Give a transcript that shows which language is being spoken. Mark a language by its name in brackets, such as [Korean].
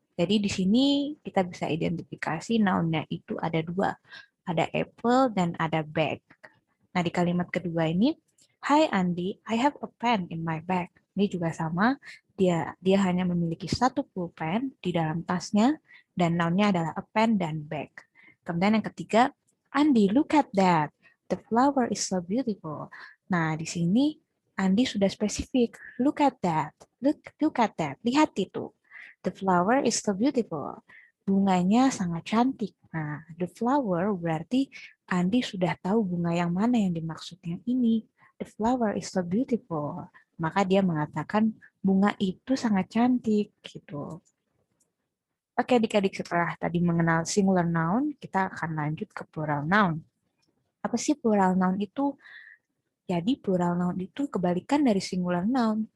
[Indonesian] Jadi di sini kita bisa identifikasi noun-nya itu ada dua, ada apple dan ada bag. Nah di kalimat kedua ini, [English] Hi Andi, I have a pen in my bag. [Indonesian] Ini juga sama, dia hanya memiliki satu pulpen di dalam tasnya dan noun-nya adalah a pen dan bag. Kemudian yang ketiga, Andi, [English] look at that. The flower is so beautiful. [Indonesian] Nah, di sini Andi sudah spesifik. [English] Look at that. Look at that. [Indonesian] Lihat itu. [English] The flower is so beautiful. [Indonesian] Bunganya sangat cantik. Nah, [English] the flower [Indonesian] berarti Andi sudah tahu bunga yang mana yang dimaksud yang ini. [English] The flower is so beautiful. [Indonesian] Maka dia mengatakan bunga itu sangat cantik gitu. Oke, adik-adik, setelah tadi mengenal singular noun, kita akan lanjut ke plural noun. Apa sih plural noun itu? Jadi plural noun itu kebalikan dari singular noun.